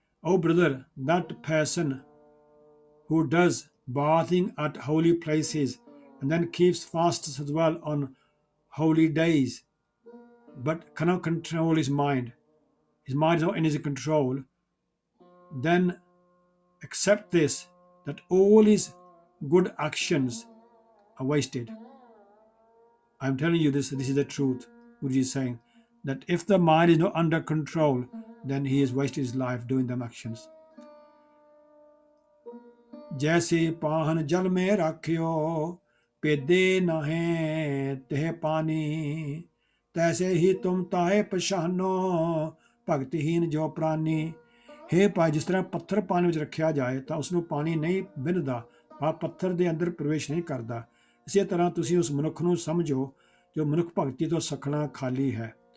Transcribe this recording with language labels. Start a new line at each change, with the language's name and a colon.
English: O brother, that person who does bathing at holy places and then keeps fasts as well on holy days, but cannot control his mind is not in his control, then accept this, that all his good actions are wasted। I'm telling you this is the truth। Guruji is saying that if the mind is not under control, then he has wasted his life doing them actions।
Hindi: जैसे पाहन जल में राखियो, भेदे नाहे तह पानी। तैसे ही तुम ताहे पछानो, भगतहीन जो प्राणी।
Punjabi: हे ਭਾਈ, ਜਿਸ ਤਰ੍ਹਾਂ ਪੱਥਰ ਪਾਣੀ ਵਿੱਚ ਰੱਖਿਆ ਜਾਏ ਤਾਂ ਉਸਨੂੰ ਪਾਣੀ ਨਹੀਂ ਵਿੰਨ੍ਹਦਾ, ਪੱਥਰ ਦੇ ਅੰਦਰ ਪ੍ਰਵੇਸ਼ ਨਹੀਂ ਕਰਦਾ, ਇਸੇ ਤਰ੍ਹਾਂ ਤੁਸੀਂ ਉਸ ਮਨੁੱਖ ਨੂੰ ਸਮਝੋ ਜੋ ਮਨੁੱਖ ਭਗਤੀ ਤੋਂ ਸਖਣਾ ਖਾਲੀ ਹੈ।